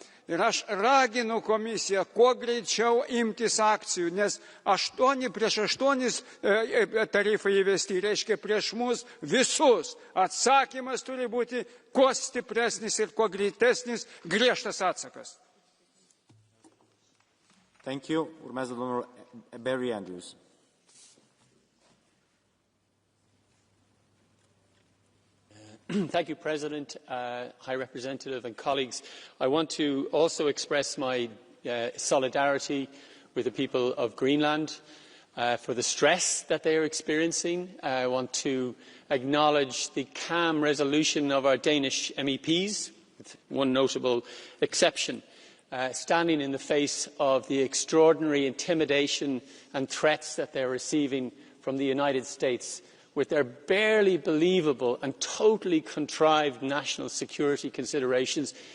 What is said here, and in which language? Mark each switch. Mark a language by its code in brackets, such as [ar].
[lt] Ir aš raginu komisiją kuo greičiau imtis akcijų, nes 8 tarifai įvesti, reiškia prieš mus visus. Atsakymas turi būti kuo stipresnis ir kuo greitesnis, griežtas atsakas. [en] Thank you. [ro] Urmează domnul Barry Andrews. [en] Thank you, President, High Representative and colleagues. I want to also express my solidarity with the people of Greenland for the stress that they are experiencing. I want to acknowledge the calm resolution of our Danish MEPs, with one notable exception, standing in the face of the extraordinary intimidation and threats that they are receiving from the United States, with their barely believable and totally contrived national security considerations.